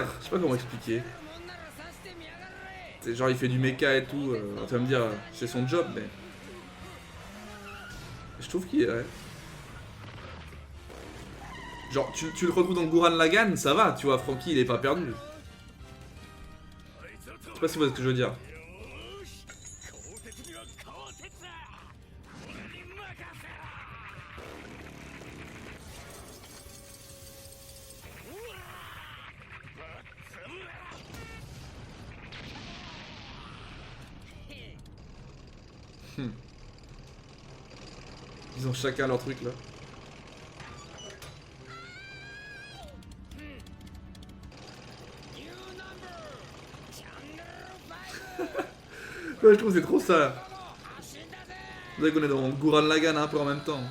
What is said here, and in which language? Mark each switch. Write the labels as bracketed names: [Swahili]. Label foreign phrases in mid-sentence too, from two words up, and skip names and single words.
[French] Je sais pas comment expliquer. C'est genre il fait du mecha et tout. Tu vas me dire, c'est son job, mais... Je trouve qu'il est... Ouais. Genre tu le retrouves dans Gurren Lagann, ça va, tu vois, Franky il est pas perdu. Je sais pas si vous voyez ce que je veux dire. [Japanese] よし鋼鉄には鋼鉄だ俺に任せろうわーバッツムラ [French] Ils ont chacun leur truc là. Ouais, je trouve que c'est trop ça. Vous savez qu'on est dans Gurren Lagann un peu en même temps.